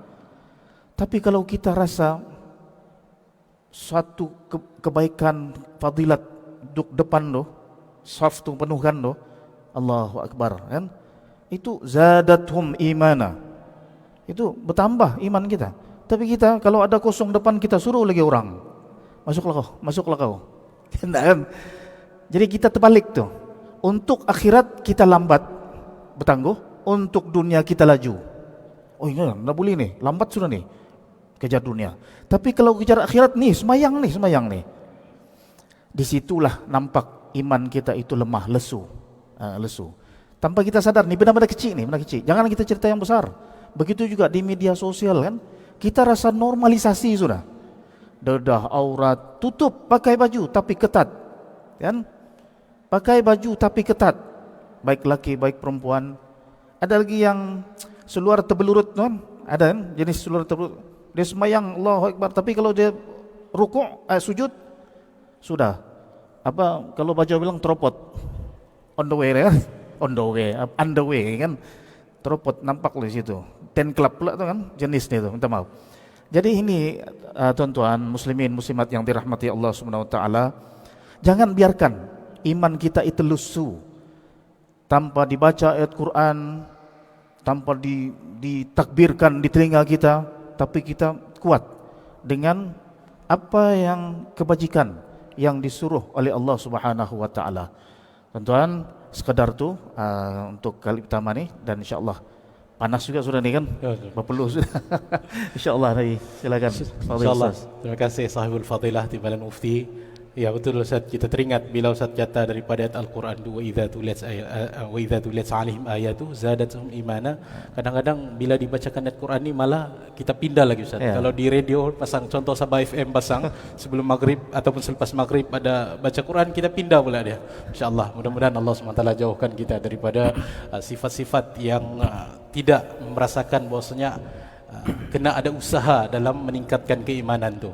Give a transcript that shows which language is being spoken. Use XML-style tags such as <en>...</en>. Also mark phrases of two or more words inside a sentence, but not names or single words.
<ms>Tapi kalau kita rasa suatu kebaikan, fadilat, duduk depan tu, saf tu penuhkan tu,</ms> <ar>الله أكبر</ar> <ms>kan, itu</ms> <ar>زادتهم إيمانا,</ar> <ms>itu bertambah iman kita. Tapi kita kalau ada kosong depan, kita suruh lagi orang, masuklah kau kan. Jadi kita terbalik tu. Untuk akhirat kita lambat bertangguh, untuk dunia kita laju. Oh ini tak boleh nih, lambat sudah nih kejar dunia. Tapi kalau kejar akhirat nih, semayang nih. Disitulah nampak iman kita itu lemah, lesu. Tanpa kita sadar, nih benar-benar kecil. Jangan kita cerita yang besar. Begitu juga di media sosial kan, kita rasa normalisasi sudah. Dedah, aurat, tutup, pakai baju tapi ketat, kan? Pakai baju tapi ketat, baik laki baik perempuan. Ada lagi yang seluar terbelurut kan? Ada kan jenis seluar terbelurut. Dia sembahyang</ms> <ar>الله أكبر,</ar> <ms>tapi kalau dia rukuk, sujud, sudah apa kalau baca bilang teropot,</ms> <en>on the way</en> <ms>kan, teropot nampak di situ. Ten club pula tu kan jenisnya tu, minta maaf. Jadi ini tuan-tuan muslimin muslimat yang dirahmati Allah</ms> <ar>سبحانه وتعالى,</ar> <ms>jangan biarkan iman kita itu lesu tanpa dibaca ayat Quran, tanpa ditakbirkan di telinga kita, tapi kita kuat dengan apa yang kebajikan yang disuruh oleh Allah</ms> <ar>سبحانه وتعالى.</ar> <ms>Tuan-tuan, sekadar tu untuk kali pertama ni, dan insya-Allah panas juga sudah ni kan? Berpeluh sudah. Insya-Allah tadi. Silakan. InsyaAllah. Terima kasih</ms> <ar>صاحب الفضيلة</ar> <ms>Timbalan Mufti. Ya betul Ustaz, kita teringat bila Ustaz kata daripada ayat Al-Quran tu,</ms> <ar>وإذا تليت عليهم آياته زادتهم إيمانا.</ar> <ms>Kadang-kadang bila dibacakan ayat Quran ni malah kita pindah lagi Ustaz. Kalau di radio pasang contoh Sabah FM pasang sebelum maghrib ataupun selepas maghrib ada baca Quran, kita pindah pula dia. Insya-Allah, mudah-mudahan Allah SWT jauhkan kita daripada sifat-sifat yang tidak merasakan bahwasanya kena ada usaha dalam meningkatkan keimanan tu.</ms>